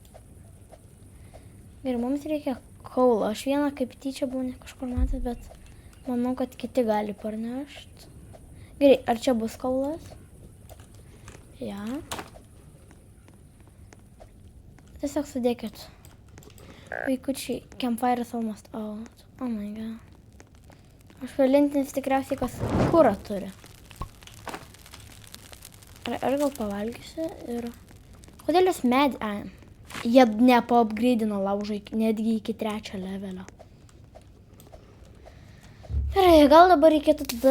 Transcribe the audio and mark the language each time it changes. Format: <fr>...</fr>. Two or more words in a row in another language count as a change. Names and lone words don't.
<lt>Ir mums reikia kaulo. Aš vieną kaip tyčia buvau kažkur matęs, bet manau, kad kiti gali parnešti. Gerai, ar čia bus kaulas? Ja. Tiesiog sudėkit. Vaikučiai,</lt> <en>campfire is almost out. Oh my god.</en> <lt>Aš vienintelis tikriausiai, kas kurą turi. Ar gal pavalgysiu ir... Kodėl jūs medį... Jie nepaupgreidino laužą netgi iki 3 levelio. Gerai, gal dabar reikėtų tada...</lt>